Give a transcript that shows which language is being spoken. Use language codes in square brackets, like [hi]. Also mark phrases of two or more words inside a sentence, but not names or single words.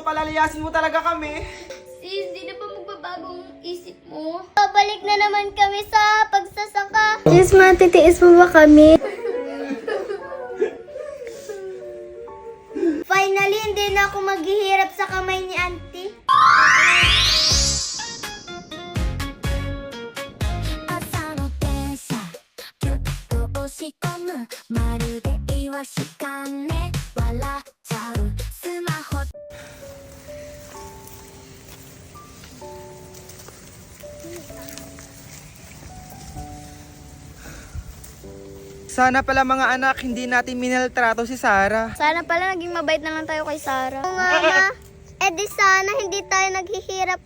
[tl] Palalayasin mo talaga kami. Sis, di na ba magbabagong isip mo? Babalik na naman kami sa pagsasaka. Sis, matitiis mo ba kami? Finally, hindi na ako maghihirap sa kamay ni auntie. [ja] 朝の電車ぎゅっと押し込むまるでイワシかね笑っちゃうスマホ [tl] Sana pala mga anak, hindi natin minaltrato si Sarah. Sana pala naging mabait na lang tayo kay Sarah. Mama, di sana hindi tayo naghihirap ngayon.